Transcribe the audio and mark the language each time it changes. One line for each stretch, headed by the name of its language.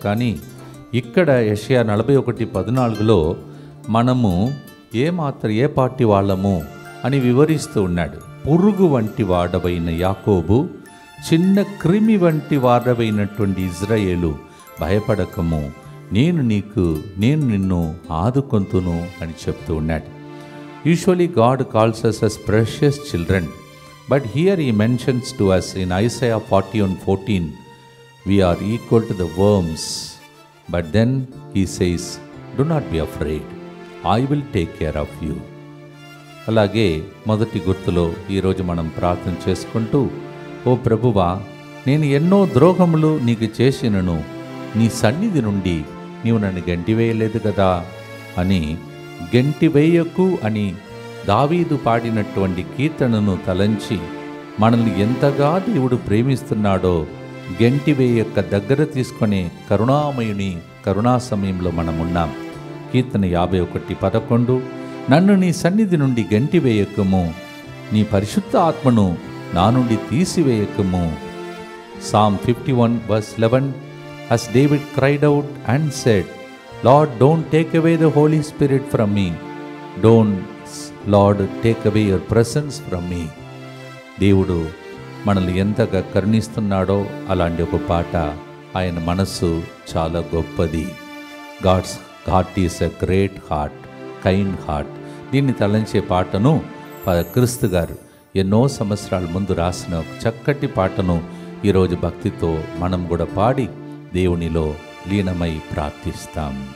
Telugu: కానీ ఇక్కడ యెషయా 41:14లో మనము ఏ పార్టీ వాళ్ళము అని వివరిస్తూ ఉన్నాడు. పురుగు వంటి వాడవైన యాకోబు, చిన్న క్రిమి వంటి వాడవైనటువంటి ఇజ్రాయేలు, భయపడకము, నేను నిన్ను ఆదుకొంతును అని చెప్తూ ఉన్నాడు.
English: Usually God calls us as precious children, but here he mentions to us in Isaiah 41:14, we are equal to the worms, but then he says, do not be afraid, I will take care of you.
Telugu: అలాగే మొదటి గుర్తులో ఈరోజు మనం ప్రార్థన చేసుకుంటూ, ఓ ప్రభువా, నేను ఎన్నో ద్రోహములు నీకు చేసినను, నీ సన్నిధి నుండి నీవు నన్ను గెంటివేయలేదు కదా అని గెంటివేయకు అని దావీదు పాడినటువంటి కీర్తనను తలంచి మనల్ని ఎంతగా దేవుడు ప్రేమిస్తున్నాడో గెంటివేయక దగ్గర తీసుకునే కరుణామయుని కరుణా సమయంలో మనమున్నాం. కీర్తన 51:11, నన్ను నీ సన్నిధి నుండి గెంటివేయకము, నీ పరిశుద్ధ ఆత్మను నా నుండి తీసివేయకము.
English: Psalm 51:11, as David cried out and said, Lord, don't take away the Holy Spirit from me. Don't, Lord, take away your presence from me.
Telugu: దేవుడు మనల్ని ఎంతగా కరుణిస్తున్నాడో అలాంటి ఒక పాట. ఆయన మనస్సు చాలా గొప్పది.
English: God's heart is a great heart, kind heart.
Telugu: దీన్ని తలంచే పాటను క్రీస్తు గారు ఎన్నో సంవత్సరాల ముందు రాసిన ఒక చక్కటి పాటను ఈరోజు భక్తితో మనం కూడా పాడి దేవునిలో లీనమై ప్రార్థిస్తాం.